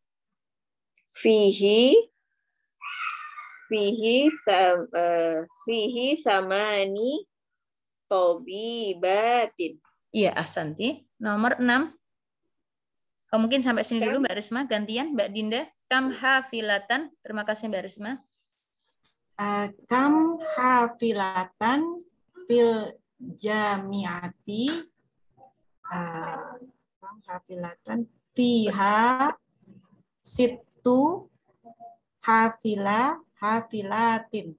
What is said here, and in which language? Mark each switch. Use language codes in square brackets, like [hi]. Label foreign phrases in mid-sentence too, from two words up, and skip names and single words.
[ar] فيه ثماني طبيبات. [id] Iya, ahsanti. Nomor 6. Mungkin sampai sini dulu Mbak Risma, gantian Mbak Dinda. [ar] كم حافلةً. [id] Terima kasih Mbak Risma. [ar] كم حافلةً في الجامعة. كم حافلةً فيها ست حافلات.